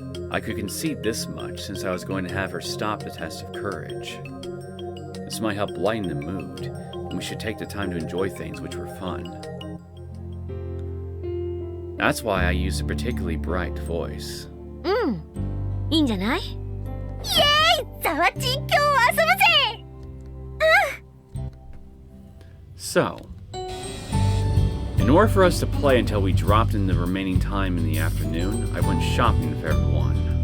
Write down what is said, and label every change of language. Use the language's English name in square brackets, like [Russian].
[English] I could concede this much since I was going to have her stop the test of courage. This might help lighten the mood, and we should take the time to enjoy things which were fun. That's why I used a particularly bright voice. [Japanese] いいんじゃない？イエーイ！ザワッチ、今日は遊ぶぜ！ [English] So, in order for us to play until we dropped in the remaining time in the afternoon, I went shopping with everyone.